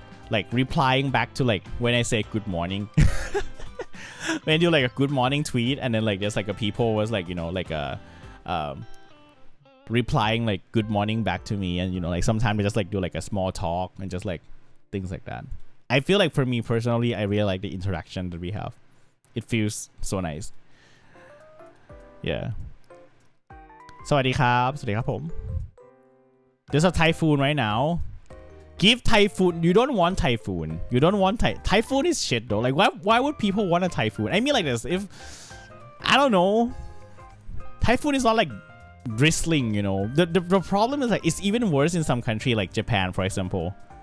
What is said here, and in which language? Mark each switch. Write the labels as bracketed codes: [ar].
[en] like replying back to like when I say good morning. When I do like a good morning tweet and then like there's like a people was like, you know, like replying like good morning back to me, and you know like sometimes we just like do like a small talk and just like things like that. I feel like for me personally, I really like the interaction that we have. It feels so nice. Yeah. [th] สวัสดีครับสวัสดีครับผม [en] There's a typhoon right now. Give typhoon. You don't want typhoon. You don't want typhoon is shit though. Like why would people want a typhoon? I mean like this. If I don't know, typhoon is not like drizzling. You know, the problem is like it's even worse in some country like Japan, for example.